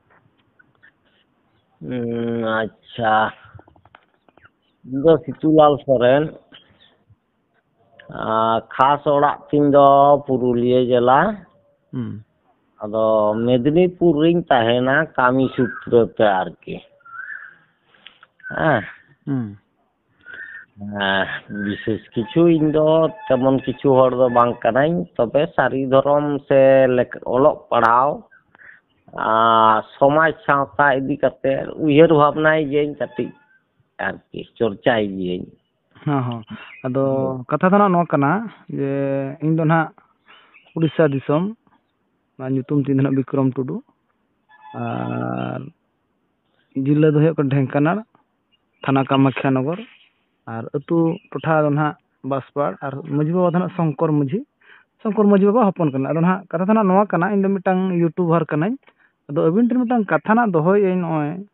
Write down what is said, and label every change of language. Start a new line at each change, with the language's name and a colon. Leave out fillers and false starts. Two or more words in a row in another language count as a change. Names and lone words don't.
Santali: ᱟᱪᱪᱷᱟ, ᱤᱧ ᱫᱚ ᱥᱤᱛᱩᱞᱟᱞ ᱥᱚᱨᱮᱱ, ᱠᱷᱟᱥ ᱚᱲᱟᱜ ᱛᱤᱧ ᱫᱚ ᱯᱩᱨᱩᱞᱤᱭᱟᱹ ᱡᱮᱞᱟ, ᱟᱫᱚ ᱢᱮᱫᱽᱱᱤᱯᱩᱨ ᱨᱤᱧ ᱛᱟᱦᱮᱱᱟ ᱠᱟᱹᱢᱤ ᱥᱩᱛᱨᱚ ᱛᱮ ᱟᱨᱠᱤ᱾ ᱦᱮᱸ, ᱵᱤᱥᱮᱥ ᱠᱤᱪᱷᱩ ᱤᱧ ᱫᱚ
Bangla: তেমন কিছু
Santali: হর ᱫᱚ ᱵᱟᱝ ᱠᱟᱹᱱᱟᱹᱧ, ᱛᱚᱵᱮ ᱥᱟᱹᱨᱤ ᱫᱷᱚᱨᱚᱢ ᱥᱮ ᱚᱞᱚᱜ ᱯᱟᱲᱦᱟᱣ ᱥᱚᱢᱟᱡᱽ ᱥᱟᱶᱛᱟ ᱤᱫᱤ ᱠᱟᱛᱮ ᱩᱭᱦᱟᱹᱨ ᱵᱷᱟᱵᱽᱱᱟᱭ ᱜᱤᱭᱟᱹᱧ ᱠᱟᱹᱴᱤᱡ ᱟᱨᱠᱤ, ᱪᱚᱨᱪᱟᱭ ᱜᱤᱭᱟᱹᱧ᱾ ᱦᱚᱸ ᱟᱫᱚ ᱠᱟᱛᱷᱟ ᱫᱚ ᱱᱚᱣᱟ ᱠᱟᱱᱟ ᱡᱮ ᱤᱧ ᱫᱚ ᱱᱟᱦᱟᱜ ᱩᱲᱤᱥᱥᱟ ᱫᱤᱥᱚᱢ, ᱧᱩᱛᱩᱢ ᱛᱤᱧ ᱫᱚ ᱱᱟᱦᱟᱜ ᱵᱤᱠᱨᱚᱢ ᱴᱩᱰᱩ, ᱟᱨ ᱡᱤᱞᱟᱹ ᱫᱚ ᱦᱩᱭᱩᱜ ᱠᱟᱱᱟ ᱰᱷᱮᱝᱠᱟᱱᱟᱲ, ᱛᱷᱟᱱᱟ ᱠᱟᱢᱟᱠᱷᱤᱭᱟ ᱱᱚᱜᱚᱨ, ᱟᱨ ᱟᱹᱛᱩ ᱴᱚᱴᱷᱟ ᱫᱚ ᱱᱟᱦᱟᱜ ᱵᱟᱥᱯᱟᱲ, ᱟᱨ ᱢᱟᱺᱡᱷᱤ ᱵᱟᱵᱟ ᱫᱚ ᱱᱟᱦᱟᱜ ᱥᱚᱝᱠᱚᱨ ᱢᱟᱺᱡᱷᱤ ᱵᱟᱵᱟ ᱦᱚᱯᱚᱱ ᱠᱟᱱᱟ᱾ ᱟᱫᱚ ᱱᱟᱦᱟᱜ ᱠᱟᱛᱷᱟ ᱫᱚ ᱱᱚᱣᱟ ᱠᱟᱱᱟ, ᱤᱧ ᱫᱚ ᱢᱤᱫᱴᱟᱝ ᱤᱭᱩᱴᱩᱵᱟᱨ ᱠᱟᱹᱱᱟᱹᱧ᱾ ᱟᱫᱚ ᱟᱹᱵᱤᱱ ᱴᱷᱮᱱ ᱢᱤᱫᱴᱟᱝ ᱠᱟᱛᱷᱟ ᱱᱟᱜ ᱫᱚᱦᱚᱭᱮᱜᱼᱟᱹᱧ, ᱱᱚᱜᱼᱚᱭ